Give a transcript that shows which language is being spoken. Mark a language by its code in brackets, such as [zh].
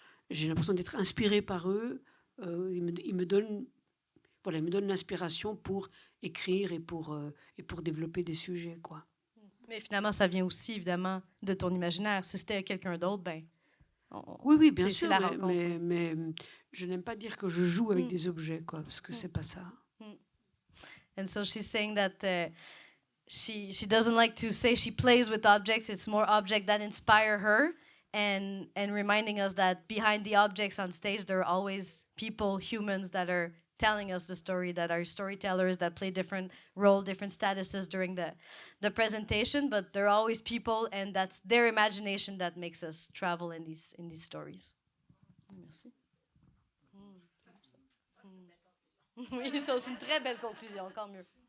[fr] J'ai l'impression d'être inspirée par eux. Ils me donnent l'inspiration pour écrire et pour développer des sujets, quoi. Mais finalement, ça vient aussi, évidemment, de ton imaginaire. Si c'était quelqu'un d'autre, ben... Oui, bien c'est sûr, la rencontre. mais je n'aime pas dire que je joue avec des objets, quoi, parce que c'est pas ça. [en] And so she's saying that she doesn't like to say she plays with objects. It's more objects that inspire her, and reminding us that behind the objects on stage, there are always people, humans that are telling us the story, that are storytellers that play different roles, different statuses during the presentation. But there are always people, and that's their imagination that makes us travel in these stories. [fr] Merci. Oui, ça c'est une très belle conclusion, encore mieux.